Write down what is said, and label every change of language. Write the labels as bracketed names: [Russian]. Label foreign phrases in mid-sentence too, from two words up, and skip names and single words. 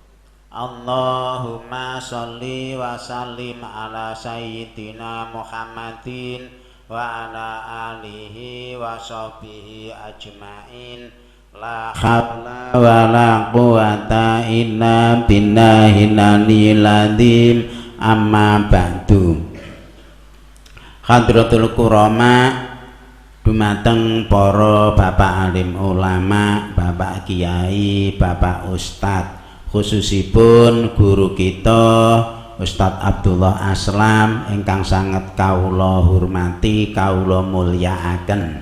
[Arabic] اللهم صل وسلم على سيدنا محمد وعلى آله وصحبه أجمعين. لا حول ولا قوة إلا بالله العلي العظيم. أما بعد. حضرة الكرام, [Javanese] dumateng para bapak alim ulama, bapak kiai, bapak ustad, khususipun [Indonesian] guru kita [Javanese] Ustadz Abdullah Aslam ingkang sanget kawula hormati, kawula mulyakaken.